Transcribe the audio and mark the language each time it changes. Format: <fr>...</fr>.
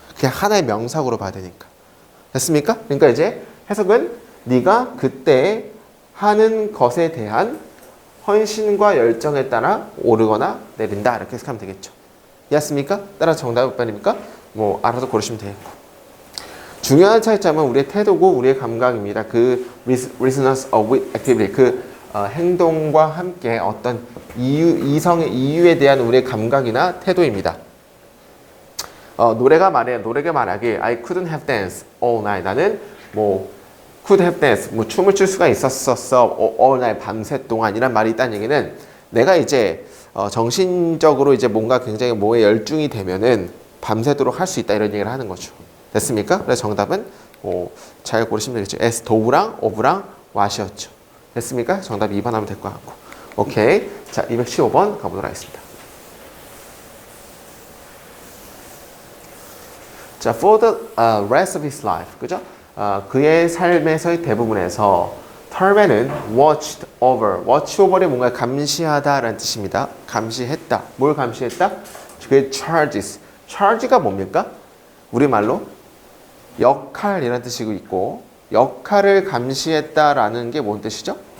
<ko>그냥 하나의 명사구로 봐야 되니까. 됐습니까? 그러니까 이제 해석은 네가 그때 하는 것에 대한 헌신과 열정에 따라 오르거나 내린다. 이렇게 해석하면 되겠죠. 이해했습니까? 따라서 정답이 몇 번입니까? 뭐 알아서 고르시면 되겠고. 중요한 차이점은 우리의 태도고 우리의 감각입니다. 그</ko> <en>resonance of activity,</en> <ko>그 행동과 함께 어떤 이성의 이유에 대한 우리의 감각이나 태도입니다. 노래가 말하기에</ko> <en>I couldn't have danced all night.</en> <ko>나는 뭐</ko> <en>could have danced,</en> <ko>뭐 춤을 출 수가 있었어</ko> <en>all night,</en> <ko>밤새 동안이란 말이 있다는 얘기는 내가 이제 정신적으로 이제 뭔가 굉장히 뭐에 열중이 되면은 밤새도록 할 수 있다 이런 얘기를 하는 거죠. 됐습니까? 그래서 정답은 잘 고르시면 되겠죠. S, do랑 of랑 what이었죠. 됐습니까? 정답 2번 하면 될 것 같고. 오케이. 자, 215번 가보도록 하겠습니다. 자,</ko> <en>for the rest of his life.</en> <ko>그죠? 그의 삶에서의 대부분에서 털맨은 watched over. watch over이 뭔가 감시하다라는 뜻입니다. 감시했다. 뭘 감시했다? 그의 charges. charge가 뭡니까? 우리말로 역할이라는 뜻이고 있고 역할을 감시했다라는 게 뭔 뜻이죠?</ko>